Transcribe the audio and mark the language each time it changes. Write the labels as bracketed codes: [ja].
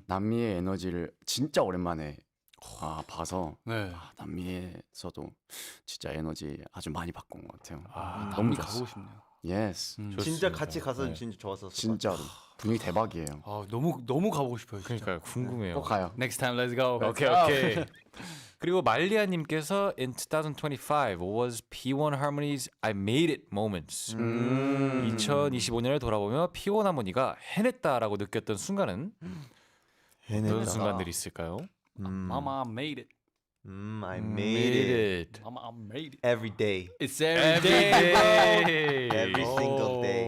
[ko] 남미의 에너지를 진짜 오랜만에 봐서 네. 남미에서도 진짜 에너지 아주 많이 받고 온 것 같아요. 너무 좋았어요. 가보고 싶네요. [en] 예스. [ko] 좋습니다. 진짜 같이 가서 네. 진짜 좋았었어. 진짜로 분위기 대박이에요. 너무 가보고 싶어요. 진짜. 그러니까 궁금해요. 꼭 가요. [en] Next time, let's go. [ko] 오케이. 그리고 [en] 말리아님께서 in 2025 was P1 Harmony's I Made It moments. [ko] 2025년을 돌아보며 P1 하모니가 해냈다라고 느꼈던 순간은 어떤 순간들이 있을까요? [en] Mama, I made it. I made it Mama, I made it. every day. It's every Every day. day. Every single day.